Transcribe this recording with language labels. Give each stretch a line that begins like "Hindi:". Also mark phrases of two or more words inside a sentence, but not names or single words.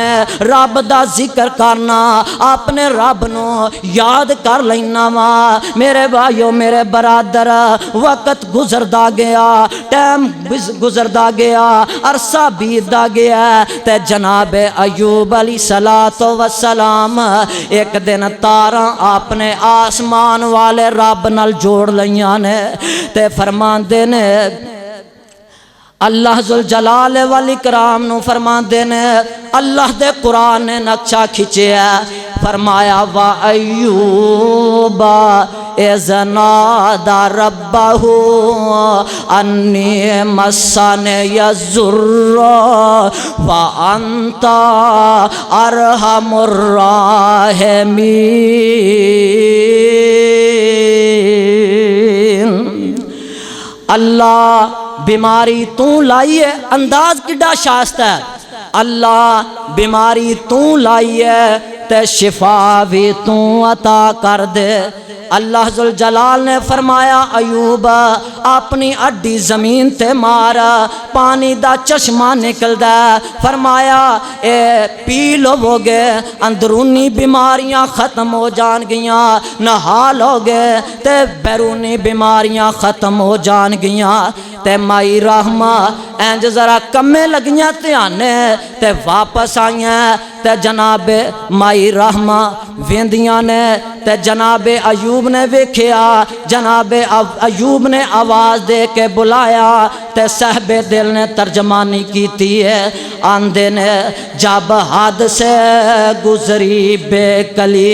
Punjabi: رب دا ذکر کرنا اپنے رب نو یاد کر لینا وا میرے بھائیو میرے برادر وقت گزردا گیا ٹائم گزردا گیا عرصہ بیتدا گیا تے جناب ایوب علیہ السلام ایک دن تاراں اپنے آسمان والے رب نال جوڑ لیاں نے تے فرماندے نے اللہ ذوالجلال والاکرام نو فرماندے نے اللہ دے قرآن نے نقشہ کھچیا فرمایا وا ایوب
Arabic: اذ نادى ربه أني مسني الضر وأنت أرحم الراحمين.
Punjabi: اللہ بیماری تو لائی ہے، انداز کڈا شائستہ ہے. اللہ بیماری تو لائی ہے تے شفا بھی تو عطا کر دے. اللہ ذوالجلال نے فرمایا ایوب اپنی اڈی زمین تے مارا پانی دا چشمہ نکلدا. فرمایا اے پی لو گے اندرونی بیماریاں ختم ہو جان گیاں، نہا لو گے تے بیرونی بیماریاں ختم ہو جان گیاں. تے مائی رحمہ اینج ذرا کمے لگیاں دھیانے تے واپس آئیاں تے جناب مائی رحمہ ویندیاں نے تے جناب ایوب نے ویکھیا جناب ایوب نے آواز دے کے بلایا تے صاحب دل نے ترجمانی کیتی ہے آندے نے
Urdu: جب حد سے گزری بے کلی